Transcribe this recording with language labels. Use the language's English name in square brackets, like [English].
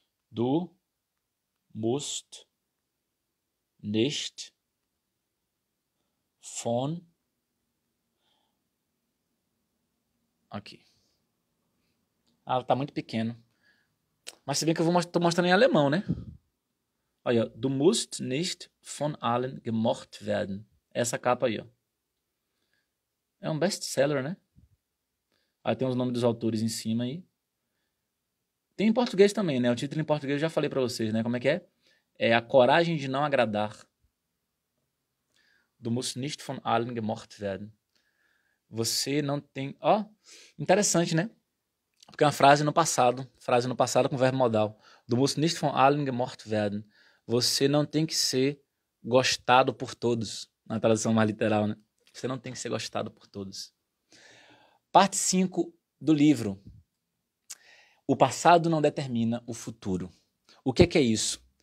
[German] Du musst nicht von... [Portuguese] Aqui. Ah, tá muito pequeno. Mas se bem que eu tô mostrando em alemão, né? Olha, [German] du musst nicht von allen gemocht werden. [Portuguese] Essa capa aí, ó. É um best-seller, né? Aí tem os nomes dos autores em cima aí. Tem em português também, né? O título em português eu já falei pra vocês, né? Como é que é? É A Coragem de Não Agradar. [German] Du musst nicht von allen gemocht werden. [Portuguese] Você não tem... Ó, interessante, né? Porque é uma frase no passado com verbo modal. [German] Du musst nicht von allen gemocht werden. [Portuguese] Você não tem que ser gostado por todos, na tradução mais literal, né? Você não tem que ser gostado por todos. Parte 5 do livro. O passado não determina o futuro. O que é isso?